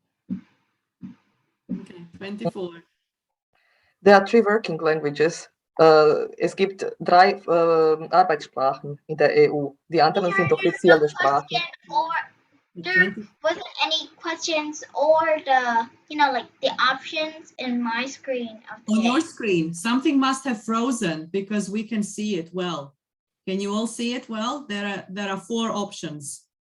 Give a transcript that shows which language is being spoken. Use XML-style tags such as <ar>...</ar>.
<en>Okay, 24. There are 3 working languages.</en> <de>Es gibt 3 Arbeitssprachen in der EU. Die anderen sind offizielle Sprachen.</de> <en>There wasn't any questions or the, like the options in my screen. On your screen, something must have frozen because we can see it well. Can you all see it well? There are 4 options.</en>